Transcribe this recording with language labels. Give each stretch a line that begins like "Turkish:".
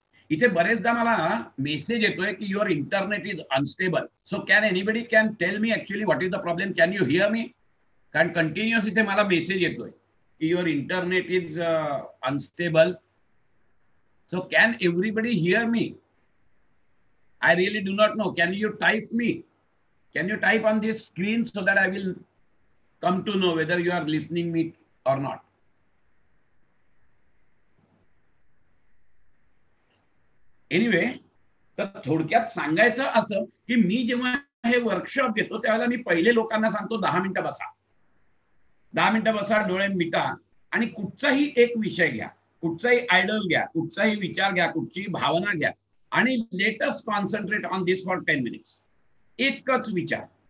Marathi: इथे बरेचदा मला मेसेज येतोय की
English: Your internet is unstable. So can anybody can tell me actually what is the problem, can you hear me?
Marathi: कारण continuous इथे मला मेसेज येतोय की
English: Your internet is unstable. So can everybody hear me? I really do not know. Can you type me? Can you type on this screen so that I will come to know whether you are listening me or not?
Marathi: Anyway, तर थोडक्यात सांगायचं असं की मी जेव्हा हे workshop घेतो त्यावेळेला मी पहिले लोकांना सांगतो 10 मिनिटं बसा, 10 मिनिटं बसा, डोळे मिटा आणि कुठचाही एक विषय घ्या, कुठचाही आयडल घ्या, कुठचाही विचार घ्या, कुठची भावना घ्या आणि
English: Let us concentrate on this for 10 minutes.
Marathi: एकच विचार.